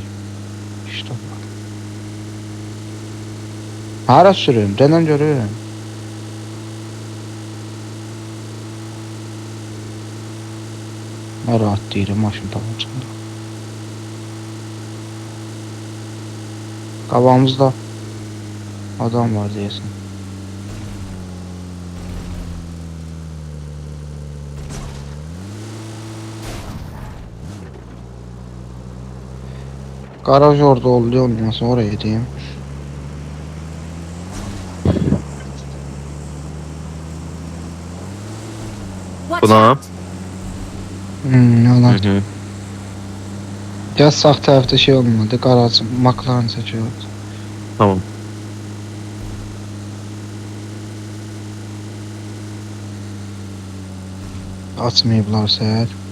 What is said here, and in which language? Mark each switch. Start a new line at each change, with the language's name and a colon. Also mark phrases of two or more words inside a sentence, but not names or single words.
Azerbaijani: İşte. Hara sürün, denən görün. Mən rahat deyirəm maşın tapacağım. Qabağımızda adam var deyəsən.
Turkish: Garaj orada oluyor olmasın oraya diyeyim.
English: Watch
Azerbaijani: Buna.
English: out!
Azerbaijani: Yalan. Ya sağ tərəfdə şey olmadı, garaj McLaren çəkiyor.
Turkish: Tamam.
Azerbaijani: Açmayıblar səhər.